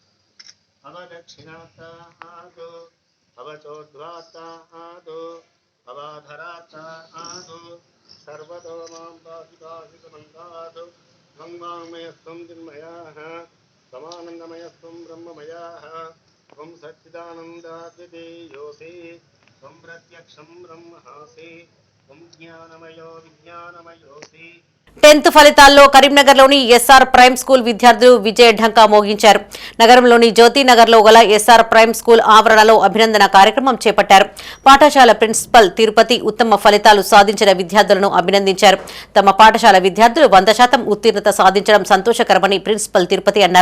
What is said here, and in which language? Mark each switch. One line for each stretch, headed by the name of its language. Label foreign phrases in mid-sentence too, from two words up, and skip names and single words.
Sanskrit: अवदक्षिणात्तादु अवचोद्ध्वात्तादु अवाधरात्तादु सर्वतो मां पाहि पाहि समन्तादु वाङ्मयस्त्वं चिन्मयाः समानन्दमयस्त्वं ब्रह्ममयाः त्वं सच्चिदानन्दाद्वितीयोऽसि त्वं प्रत्यक्षं ब्रह्मासि त्वं ज्ञानमयो विज्ञानमयोऽसि.
Telugu: 10th ఫలితాల్లో కరీంనగర్లోని ఎస్ఆర్ ప్రైమ్ స్కూల్ విద్యార్థులు విజయ ఢంకా మోగించారు. నగరంలోని జ్యోతినగర్లో గల ఎస్ఆర్ ప్రైమ్ స్కూల్ ఆవరణలో అభినందన కార్యక్రమం చేపట్టారు. పాఠశాల ప్రిన్సిపల్ తిరుపతి ఉత్తమ ఫలితాలు సాధించిన విద్యార్థులను అభినందించారు. తమ పాఠశాల విద్యార్థులు 100% ఉత్తీర్ణత సాధించడం సంతోషకరమని ప్రిన్సిపల్ తిరుపతి అన్నారు.